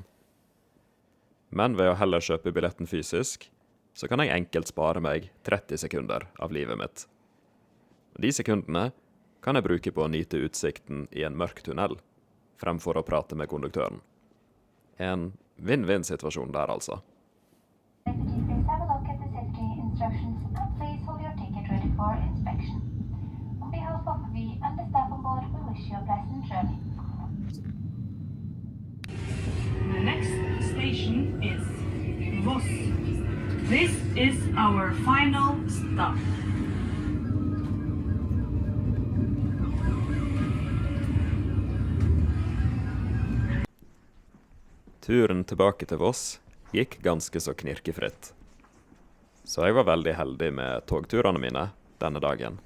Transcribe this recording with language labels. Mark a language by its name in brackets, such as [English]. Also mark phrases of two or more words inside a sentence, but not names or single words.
[Norwegian] Men ved å heller kjøpe billetten fysisk, så kan jeg enkelt spare meg 30 sekunder av livet mitt. De sekundene kan jeg bruke på å nyte utsikten i en mørk tunnel, fremfor å prate med konduktøren. En vinn-vinn-situasjon der, altså. [English] Please have a look at the safety instructions and please hold your ticket ready for inspection. On behalf of we and the staff on board, we wish you a pleasant journey. The next station is Voss. This is our final stop. [Norwegian] Turen tilbake til Voss gikk ganske så knirkefritt. Så jeg var veldig heldig med togturene mine denne dagen.